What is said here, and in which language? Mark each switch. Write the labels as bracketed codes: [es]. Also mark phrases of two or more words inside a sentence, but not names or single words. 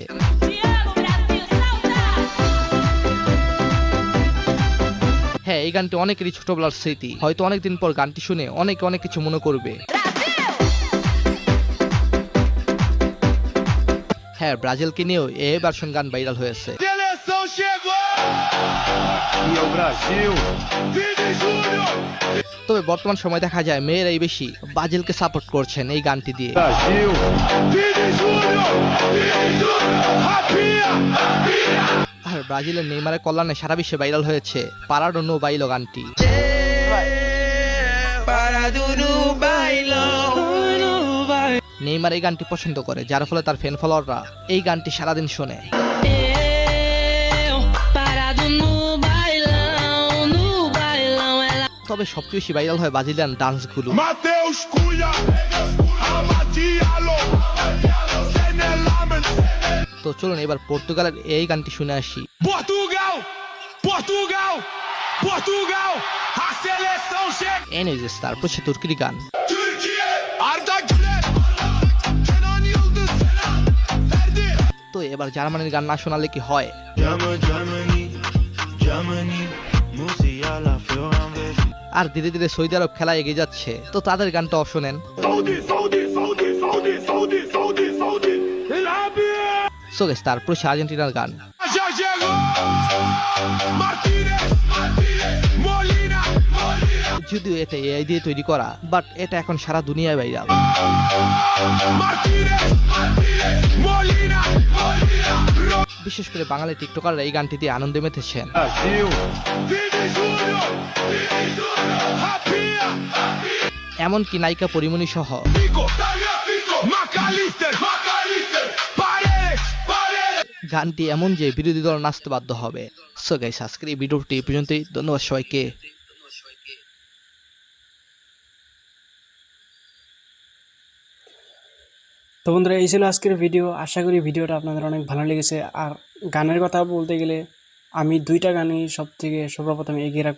[pt] Te amo, Brasil, saudade. [bn] হ্যাঁ, এই গানটি অনেকেরই ছোটবেলার স্মৃতি, হয়তো অনেকদিন পর গানটি শুনে অনেকে অনেক কিছু মনে করবে। হ্যাঁ, ব্রাজিলকে নিয়েও এই ভার্সন গান ভাইরাল হয়েছে। [pt] Seleção chegou! E é o Brasil. Vini Júnior! [bn] তবে বর্তমান সময় দেখা যায় মেয়েরাই বেশি ব্রাজিলকে সাপোর্ট করছেন এই গানটি দিয়ে। Brasil. Vini Júnior! Vini Júnior! Rapinha! আর ব্রাজিলের নেইমারের কল্যাণে সারা বিশ্বে ভাইরাল হয়েছে পারাডো নো বাইলো গানটি। নেইমার এই গানটি পছন্দ করে, যার ফলে তার [en] fan followers [bn] এই গানটি সারাদিন শোনে। [pt] Eu, parado no bailão, ela. [bn] তবে সবচেয়ে বেশি ভাইরাল হয় [en] Brazilian dances. [bn] Matheus Cunha! Amadialo! Senelamen! তো চলুন এবার পর্তুগালের এই গানটি শুনে আসি। [pt] Portugal! Portugal! Portugal! A seleção chega! [bn] এনিওয়েজ, তারপর সে তুর্কির গান। Türkiye! Arda Güler! Kenan Yıldız! Ferdi! তো এবার জার্মানির গান না শোনালে কি হয়। আর ধীরে ধীরে সৌদি আরব খেলা এগিয়ে যাচ্ছে, তো তাদের গানটাও শোনেন। Saudi! Saudi! Saudi! Saudi! Saudi! Saudi! Saudi! Ilhabi! [en] so guys, [bn] তারপর সে আর্জেন্টিনার গান। [pt] Já chegou! Martinez! Molina! [bn] যদিও এটা এআই দিয়ে তৈরি করা, বাট এটা এখন সারা দুনিয়ায় ভাইরাল। Martinez! Molina! বিশেষ করে বাঙালি টিকটকাররা এই গানটি দিয়ে আনন্দে মেতেছেন। Brasil. Vini Júnior! Vini Júnior! Rapinha! এমনকি নায়িকা পরিমণি সহ Fico! Fico! Macalister! Macalister! Paredes! Paredes! গানটি এমন যে বিরোধী দল নাচতে বাধ্য হবে। [en] so guys, [bn] আজকের এই ভিডিওটি এই পর্যন্তই। ধন্যবাদ সবাইকে। তো বন্ধুরা, এই ছিল আজকের ভিডিও। আশা করি ভিডিওটা আপনাদের অনেক ভালো লেগেছে। আর গানের কথা বলতে গেলে আমি দুইটা গানই সর্বপ্রথম এগিয়ে রাখবো।